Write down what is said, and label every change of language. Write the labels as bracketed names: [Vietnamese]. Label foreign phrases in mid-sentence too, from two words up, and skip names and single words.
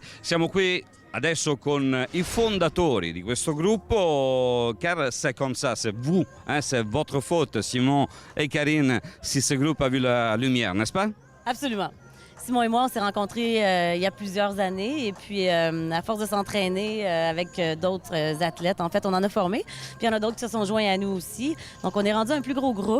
[Italian] Siamo qui adesso con i fondatori di questo gruppo, [French] car c'est comme ça, c'est vous, c'est votre faute, Simon et Karine, si ce groupe a vu la lumière, n'est-ce pas? Absolument. Simon et moi, on s'est rencontrés il y a plusieurs années et puis à force de s'entraîner avec d'autres athlètes, en fait, on en a formé. Puis il y en a d'autres qui se sont joints à nous aussi. Donc on est rendu un plus gros groupe.